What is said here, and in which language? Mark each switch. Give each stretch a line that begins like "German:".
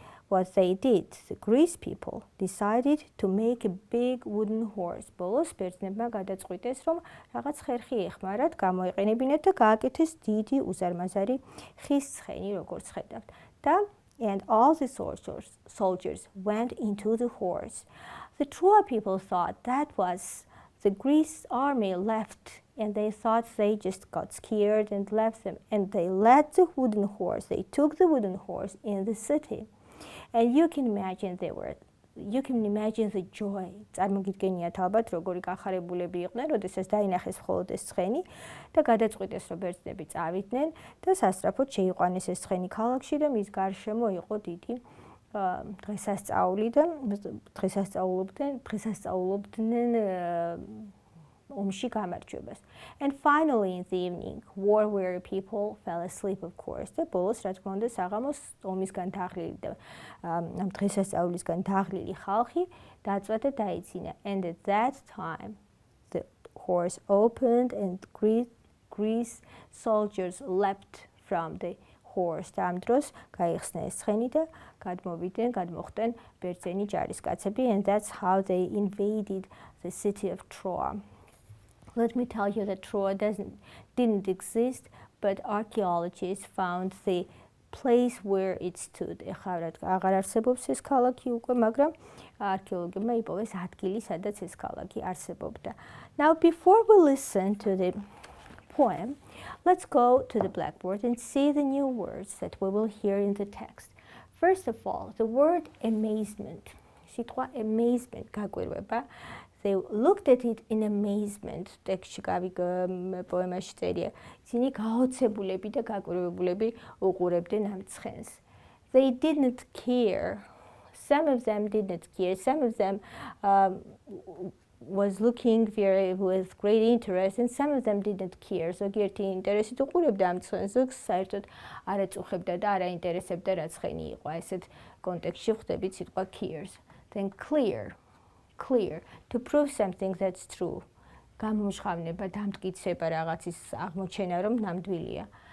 English: what they did, the Greece people decided to make a big wooden horse.
Georgian: ბოლოს ბერძნებმა გადაწყვიტეს, რომ რაღაც ხერხი ეხმარათ, გამოიყენებინათ და გააკეთეს დიდი უზარმაზარი ხის ცხენი, როგორც ხედავთ. და
English: and all the soldiers went into the horse. The Troy people thought that was the Greece army left, and they thought they just got scared and left them. And they led the wooden horse. They took the wooden horse in the city. And you can imagine the joy.
Georgian: წარმოგიდგენიათ ალბათ როგორი კახარებულები იყვნენ, როდესაც დაინახეს მხოლოდ ეს ცხენი და გადაწყვიტეს, რომ ბერძნები წავიდნენ და სასწრაფოდ შეიყვანეს ეს ცხენი ქალაქში და მის გარშემო იყო დიდი დღესასწაული და დღესასწაულობდნენ ომში გამარჯვებას.
English: And finally in the evening, war-weary people fell asleep, of course.
Georgian: და ბოლოს, რა თქმა უნდა, საღამოს ომისგან დაღლილი და ამ დღესასწაულისგან დაღლილი ხალხი დაწვა და დაიძინა.
English: And at that time, the horse opened and Greece soldiers leapt from the horse.
Georgian: და ამ დროს გაიხსნა ეს ცხენი და გადმოხდნენ ბერძენი ჯარისკაცები,
English: and that's how they invaded the city of Troy. Let me tell you that Troy didn't exist, but archaeologists found the place where it stood.
Georgian: აღარ არსებობს ეს ქალაქი უკვე, მაგრამ არქეოლოგებმა იპოვეს ადგილი, სადაც ეს ქალაქი არსებობდა.
English: Now, before we listen to the poem, let's go to the blackboard and see the new words that we will hear in the text. First of all, the word amazement.
Georgian: სიტყვა amazement გაკვირვება.
English: They looked at it in amazement.
Georgian: ტექსტში პოემაში წერია. ისინი გაოცებულები და გაკვირვებულები უყურებდნენ ამ ცხენს.
English: They didn't care. Some of them didn't care. Some of them was looking with great interest, and some of them didn't care.
Georgian: ზოგიერთი ინტერესით უყურებდა ამ ცხენს, ზოგს საერთოდ არ ეწუხებდა და არ აინტერესებდა რა ცხენი იყო. ესეთ კონტექსტში ხვდებით სიტყვა cares.
English: Then clear, to prove something that's true.
Georgian: გამომჟღავნება, დამტკიცება რაღაცის აღმოჩენა, რომ ნამდვილია.